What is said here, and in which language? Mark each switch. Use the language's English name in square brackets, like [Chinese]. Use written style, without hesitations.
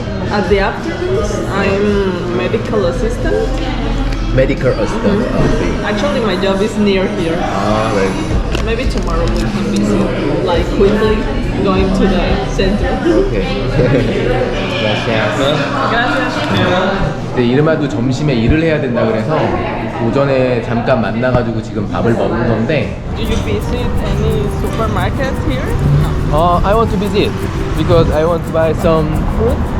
[English] At the afternoons, I'm medical assistant. Medical assistant. Okay. Actually, my job is near here. Very good. Maybe tomorrow we can visit, like quickly going to the center. [Spanish] Okay. Gracias. Gracias. [Korean] 네, 이르마도 점심에 일을 해야 된다 그래서 오전에 잠깐 만나가지고 지금 밥을 먹은 건데. [English] Do you visit any supermarket here? No. I want to visit because I want to buy some food.